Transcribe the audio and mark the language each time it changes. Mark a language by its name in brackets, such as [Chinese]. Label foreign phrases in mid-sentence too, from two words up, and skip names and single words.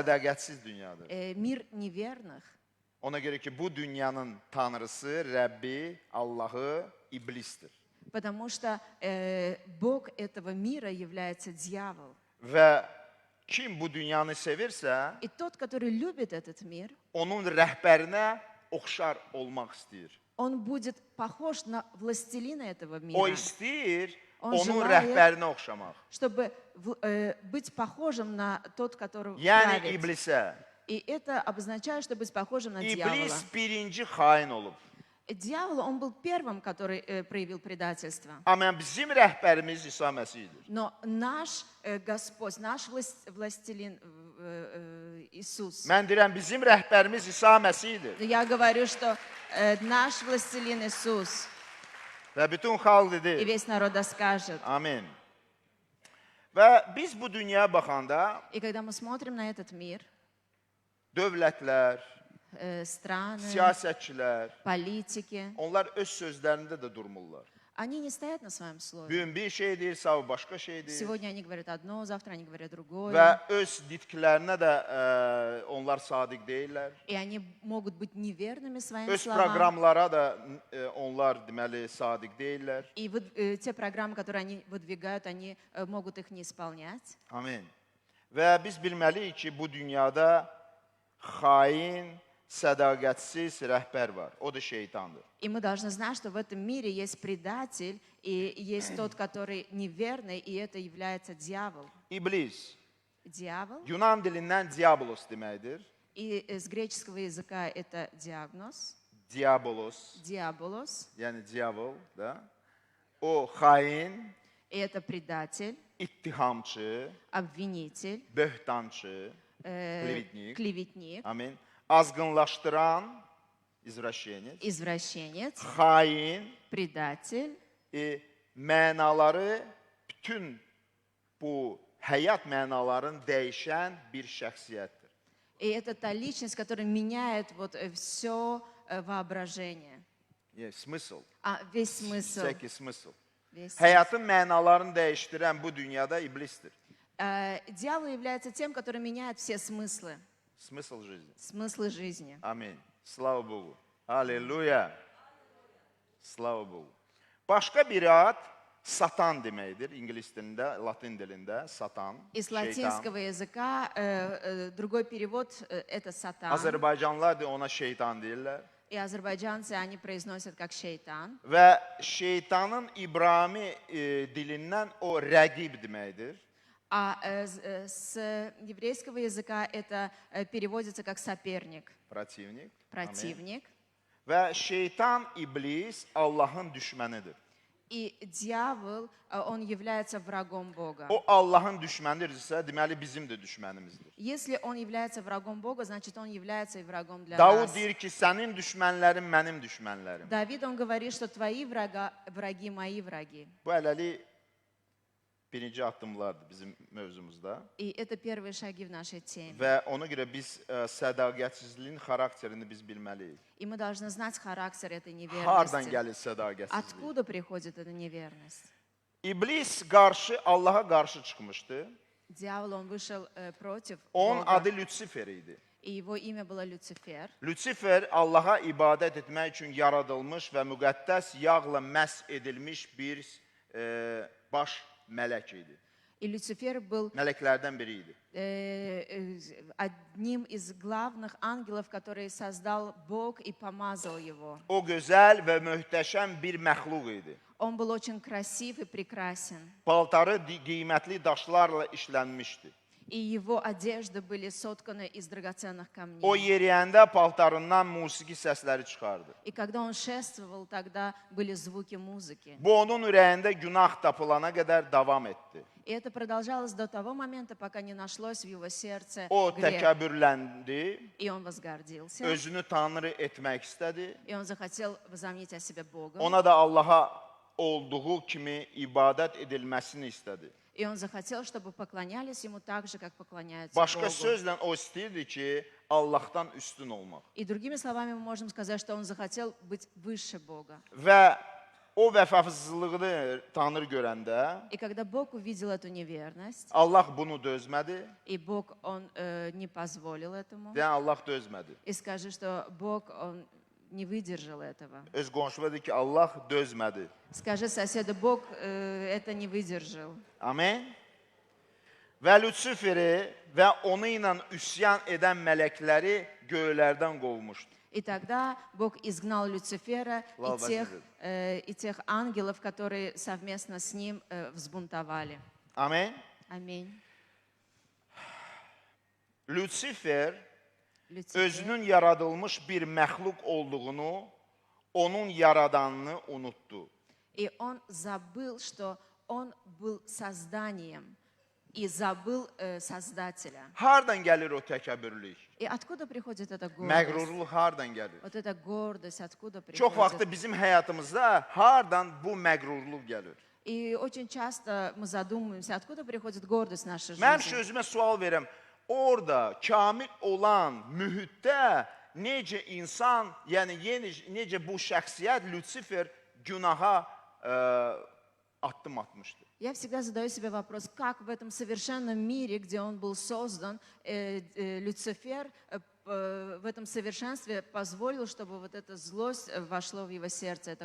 [Azerbaijani] Sədaqətsiz dünyadır. [Russian] мир неверных. [Azerbaijani] Ona görə ki, bu dünyanın tanrısı, Rəbbi, Allahı iblisdir. [Russian] Потому что Бог этого мира является дьявол. [Azerbaijani] Və kim bu dünyanı sevirsə, [Russian] И тот, который любит этот мир, [Azerbaijani] onun rəhbərinə oxşar olmaq istəyir. [Russian] он будет похож на властелина этого [Azerbaijani] O [Russian] мира, [Azerbaijani] istəyir On onun [Russian] желает- [Azerbaijani] rəhbərinə oxşamaq. [Russian] чтобы быть похожим на тот, который [Azerbaijani] Yəni [Russian] правит. [Azerbaijani] iblisə. [Russian] И это обозначает, чтобы быть похожим на дьявола. [Azerbaijani] İblis birinci xain olub. [Russian] Дьявол, он был первым, который проявил предательство. [Azerbaijani] Amma bizim rəhbərimiz İsa Məsihdir. [Russian] Но наш Господь, наш властелин Иисус, [Azerbaijani] Mən deyirəm, bizim rəhbərimiz İsa Məsihdir. [Russian] я говорю, что наш властелин Иисус, [Azerbaijani] Və bütün xalq [Russian] и [Azerbaijani] dedi, [Russian] весь народ скажет. [Azerbaijani] amin. Və biz bu dünyaya baxanda [Russian] И когда мы смотрим на этот мир, [Azerbaijani] dövlətlər, [Russian] страны, [Azerbaijani] siyasətçilər, [Russian] политики, [Azerbaijani] onlar öz sözlərində də durmurlar. [Russian] они не стоят на своем слове. [Azerbaijani] Bu gün bir şey deyir, sabah başqa şey deyir. [Russian] Сегодня они говорят одно, завтра они говорят другое. [Azerbaijani] Və öz nitqlərinə də onlar sadiq deyirlər. [Russian] И они могут быть неверными своим [Azerbaijani] Öz [Russian] словам. [Azerbaijani] proqramlara da onlar deməli sadiq deyirlər. [Russian] И те программы, которые они выдвигают, они могут их не исполнять. [Azerbaijani] Amin. Və biz bilməliyik ki, bu dünyada xain, sədaqətsiz rəhbər var. O da şeytandır. [Russian] И мы должны знать, что в этом мире есть предатель, и есть тот, который неверный, и это является дьявол. [Azerbaijani] İblis, [Russian] Дьявол. [Azerbaijani] Yunan dilindən diabolos deməkdir. [Russian] И с греческого языка это диагноз, [Azerbaijani] Diabolos, [Russian] диаболос. [Azerbaijani] yəni diavol da. O xain, [Russian] И это предатель, [Azerbaijani] ittihamçı, [Russian] обвинитель, [Azerbaijani] böhtançı, клеветник. [Russian] клеветник, [Azerbaijani] Amin. Azğınlaşdıran, извращенец, [Russian] извращенец, [Azerbaijani] xain, [Russian] предатель. [Azerbaijani] mənaları bütün bu həyat mənalarını dəyişən bir şəxsiyyətdir. [Russian] И это та личность, которая меняет вот все воображение. Smysl, Весь смысл. [Azerbaijani] səki smysl. [Russian] Весь [Azerbaijani] Həyatın mənalarını dəyişdirən bu dünyada iblisdir. [Russian] Дьявол является тем, который меняет все смыслы, Smysl жизни. смыслы жизни. Аминь. Слава Богу. Аллилуйя. Слава Богу. [Azerbaijani] Başqa bir ad Satan deməkdir. İngilis dilində, Latin dilində Satan, [Russian] Из [Azerbaijani] şeytan. [Russian] латинского языка другой перевод это сатан. [Azerbaijani] Azərbaycanlılar da ona şeytan deyirlər. [Russian] И азербайджанцы, они произносят как шейтан. [Azerbaijani] Və şeytanın İbrani dilindən o rəqib deməkdir. [Russian] А с еврейского языка это переводится как соперник, Противnik. противник. [Azerbaijani] Və şeytan, iblis Allahın düşmənidir. [Russian] И дьявол, он является врагом Бога. [Azerbaijani] O Allahın düşmənidirsə, deməli bizim də düşmənimizdir. [Russian] Если он является врагом Бога, значит, он является и врагом для [Azerbaijani] Davud [Russian] нас. [Azerbaijani] deyir ki, sənin düşmənlərin mənim düşmənlərim. [Russian] Давид, он говорит, что твои враги мои враги. [Azerbaijani] Bu hələlik birinci addımlardır bizim mövzumuzda. [Russian] И это первые шаги в нашей теме. [Azerbaijani] Və ona görə biz sədaqətsizliyin xarakterini biz bilməliyik. [Russian] И мы должны знать характер этой [Azerbaijani] Hardan [Russian] неверности. [Azerbaijani] gəlir sədaqətsizlik? [Russian] Откуда приходит эта неверность? [Azerbaijani] İblis qarşı Allaha qarşı çıxmışdı. [Russian] Дьявол, он вышел против [Azerbaijani] Onun [Russian] Бога, [Azerbaijani] adı Lutsifer idi. [Russian] и его имя было Люцифер. [Azerbaijani] Lutsifer Allaha ibadət etmək üçün yaradılmış və müqəddəs yağla məs edilmiş bir baş mələk idi. [Russian] И Люцифер был [Azerbaijani] Mələklərdən biri idi. [Russian] одним из главных ангелов, который создал Бог и помазал его. [Azerbaijani] O gözəl və möhtəşəm bir məxluq idi. [Russian] Он был очень красив и прекрасен. [Azerbaijani] Paltarı qiymətli daşlarla işlənmişdi. [Russian] И его одежды были сотканы из драгоценных [Azerbaijani] O [Russian] камней. [Azerbaijani] yeriyəndə paltarından musiqi səsləri çıxardı. [Russian] И когда он шествовал, тогда были звуки музыки. [Azerbaijani] Bu onun ürəyində günah tapılana qədər davam etdi. [Russian] И это продолжалось до того момента, пока не нашлось в его сердце [Azerbaijani] O [Russian] грех. [Azerbaijani] təkəbbürləndi, [Russian] И он возгордился. [Azerbaijani] özünü tanrı etmək istədi. [Russian] И он захотел возомнить о себе Богом. [Azerbaijani] Ona da Allaha olduğu kimi ibadət edilməsini istədi. [Russian] И он захотел, чтобы поклонялись ему так же, как поклоняются [Azerbaijani] Başqa [Russian] Богу. [Azerbaijani] sözlə o istəyirdi ki, Allahdan üstün olmaq. [Russian] И другими словами мы можем сказать, что он захотел быть выше Бога. [Azerbaijani] Və o vəfasızlığını Tanrı görəndə [Russian] И когда Бог увидел эту неверность, [Azerbaijani] Allah bunu dözmədi. [Russian] и Бог, он не позволил этому, [Azerbaijani] Deyən Allah dözmədi. [Russian] и скажи, что Бог, он не выдержал этого. [Azerbaijani] Öz qonşuna dedi ki, Allah dözmədi. [Russian] Скажи соседу, Бог это не выдержал. [Azerbaijani] Amen. Və Lutsiferi və onu ilə üsyan edən mələkləri göylərdən qovmuşdu. [Russian] И тогда Бог изгнал Люцифера Слава и тех ангелов, которые совместно с ним взбунтовали. [Azerbaijani] Amen. [Russian] Аминь. [Azerbaijani] Lutsifer [Russian] Люцифер, [Azerbaijani] özünün yaradılmış bir məxluq olduğunu, onun yaradanını unutdu. [Russian] и он забыл, что он был созданием, и забыл Создателя. [Azerbaijani] Hardan gəlir o təkəbbürlük? [Russian] И откуда приходит эта гордость? [Azerbaijani] Məğrurluq hardan gəlir? [Russian] Вот эта гордость, откуда [Azerbaijani] Çox vaxtı [Russian] приходит? [Azerbaijani] bizim həyatımızda hardan bu məğrurluq gəlir? [Russian] И очень часто мы задумываемся, откуда приходит гордость в нашей [Azerbaijani] Mən [Russian] жизни. [Azerbaijani] özümə sual verirəm. Orada kamil olan mühitdə necə insan, yəni necə bu şəxsiyyət Lutsifer günaha addım atmışdı? [Russian] Я всегда задаю себе вопрос, как в этом совершенном мире, где он был создан, Люцифер в этом совершенстве позволил, чтобы вот эта злость вошло в его сердце, эта